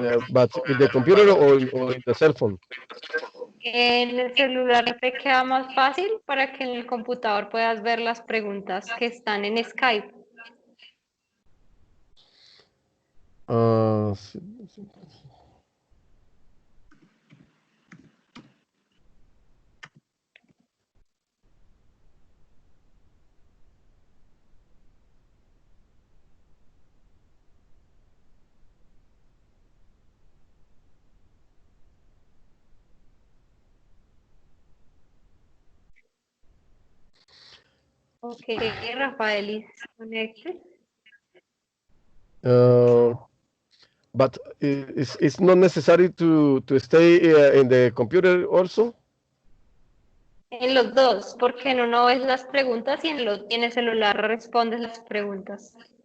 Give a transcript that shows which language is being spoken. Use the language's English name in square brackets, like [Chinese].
[English] But in the computer or in the cell phone. [Spanish] En el celular te queda más fácil para que en el computador puedas ver las preguntas que están en Skype. Sí, sí. [English] Ok, Rafael is connected. But it's not necessary to stay in the computer also. [Spanish] En los dos, porque en uno ves las preguntas y en el celular respondes las preguntas.